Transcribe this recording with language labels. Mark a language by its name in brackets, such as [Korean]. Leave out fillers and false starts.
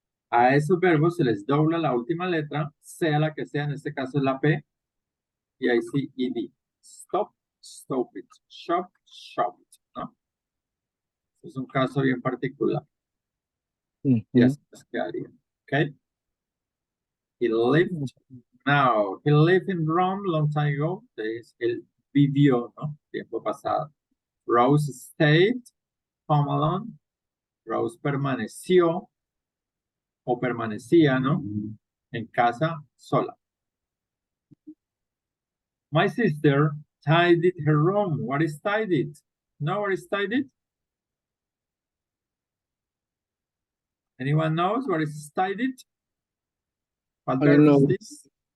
[Spanish] A esos verbos se les dobla la última letra, sea la que sea, en este caso es la P, y ahí sí, ED. [English] Stop, stop it. Shop, shop it, ¿no? [Spanish] Es un caso bien particular. Ujú. Y así nos quedaría, ¿ok? [English] He lived, now, he lived in Rome long time ago. [Spanish] Entonces, él vivió, ¿no? Tiempo pasado. [English] Rose stayed home alone. [Spanish] Rose permaneció o permanecía, ¿no? En casa sola. [English] My sister tidied her room. What is tidied? No, what is tidied? Anyone knows what is tidied? What I don't verb is know. this?